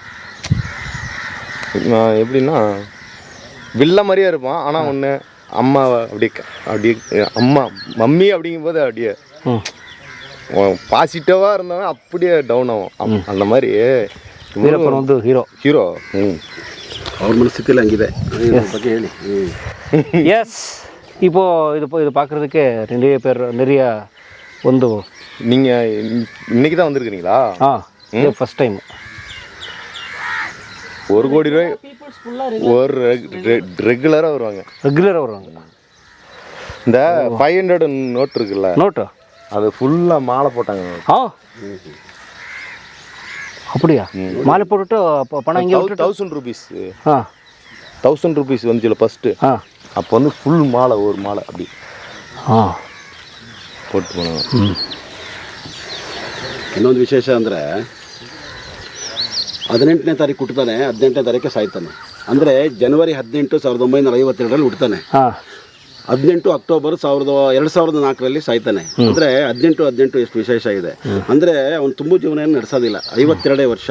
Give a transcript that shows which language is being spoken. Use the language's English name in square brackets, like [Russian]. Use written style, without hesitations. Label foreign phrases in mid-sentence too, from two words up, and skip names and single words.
[Tamil] எப்படின்னா வில்ல மாதிரியே இருப்பான், ஆனால் ஒன்று அம்மா அப்படியே அம்மா மம்மி அப்படிங்கும்போது அப்படியே பாசிட்டிவாக இருந்தவன் அப்படியே டவுன் ஆகும். அந்த மாதிரி வீரப்பன் வந்து ஹீரோ. [Kannada] ಅವ್ರ ಮನಸ್ಥಿತಿಯಲ್ಲಿ ಹಂಗಿದೆ ಬಗ್ಗೆ ಹೇಳಿ. [Tamil] எஸ், இப்போது இது பார்க்குறதுக்கு நிறைய ಒಂದು நீங்கள் இன்னைக்கு தான் வந்திருக்கிறீங்களா? [English] first time. [Tamil] 1 கோடி ரூபாய் ஒரு ரெகுலராக வருவாங்க. இந்த 500 நோட் இருக்குல்ல, அது ஃபுல்லாக மாலை போட்டாங்க. அப்படியா? மாலை போட்டுட்டு பணம் இங்கே 1000 rupees 1000 rupees வந்துச்சுல ஃபஸ்ட்டு. அப்போ வந்து ஃபுல் மாலை, ஒரு மாலை அப்படி போட்டு போனாங்க. [Kannada] ಇನ್ನೊಂದು ವಿಶೇಷ ಅಂದರೆ 18ನೇ ತಾರೀಕು ಹುಟ್ಟುತ್ತಾನೆ, 18ನೇ ತಾರೀಕು ಸಾಯ್ತಾನೆ. ಅಂದರೆ ಜನವರಿ 18, 1952 ಹುಟ್ಟುತ್ತಾನೆ. 18 ಅಕ್ಟೋಬರ್ 2004 ಸಾಯ್ತಾನೆ. ಅಂದರೆ 18 ಎಷ್ಟು ವಿಶೇಷ ಇದೆ ಅಂದರೆ ಅವನು ತುಂಬ ಜೀವನ ಏನು ನಡೆಸೋದಿಲ್ಲ, 52 ವರ್ಷ.